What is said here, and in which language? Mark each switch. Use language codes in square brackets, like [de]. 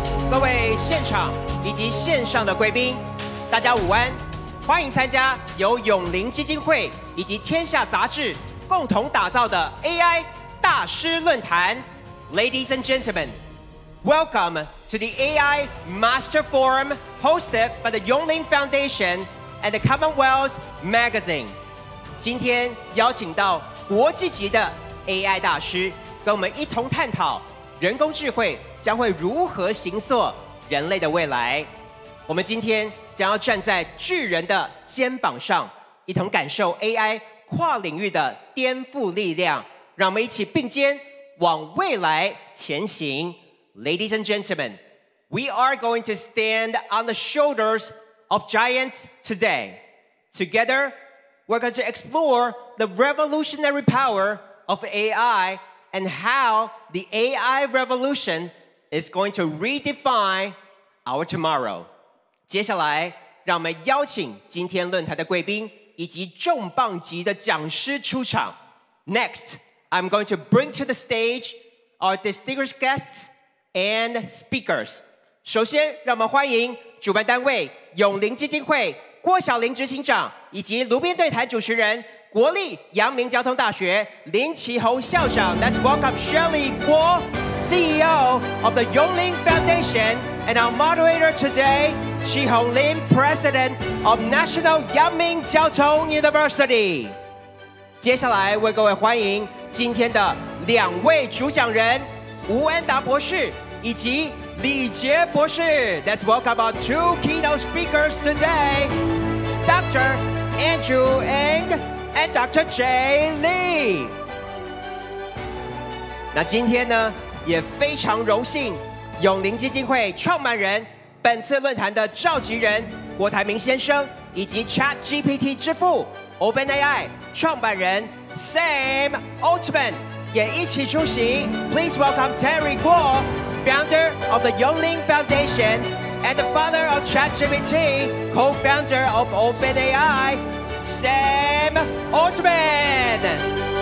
[zh] 各位现场以及线上的贵宾，大家午安！欢迎参加由永龄基金会以及天下杂志共同打造的 AI 大师论坛。 [en] Ladies and gentlemen, welcome to the AI Master Forum hosted by the Yongling Foundation and the Commonwealth Magazine。 [zh] 今天邀请到国际级的 AI 大师，跟我们一同探讨人工智慧将会如何形塑人类的未来。我们今天将要站在巨人的肩膀上，一同感受 AI 跨领域的颠覆力量。让我们一起并肩往未来前行。 [en] Ladies and gentlemen, we are going to stand on the shoulders of giants today. Together, we're going to explore the revolutionary power of AI and how the AI revolution is going to redefine our tomorrow. [zh] 接下来，让我们邀请今天论坛的贵宾以及重磅级的讲师出场。 [en] Next, I'm going to bring to the stage our distinguished guests and speakers. [zh] 首先，让我们欢迎主办单位永龄基金会郭晓玲执行长以及炉边对谈主持人国立阳明交通大学林奇宏校长。 [en] Let's welcome Shirley Guo, CEO of the Yongling Foundation, and our moderator today, Qihong Lin, President of National Yangming 交通 University. [zh] 接下来为各位欢迎今天的两位主讲人吴恩达博士以及李杰博士。 [en] Let's welcome our two keynote speakers today, Dr. Andrew Ng and Dr. Jay Lee. [zh] 那今天呢，也非常荣幸，永龄基金会创办人、本次论坛的召集人郭台铭先生，以及 ChatGPT 之父 OpenAI 创办人 Sam Altman 也一起出席。 [en] Please welcome Terry Guo, founder of the Yongling Foundation and the father of ChatGPT, co-founder of OpenAI, Sam Altman。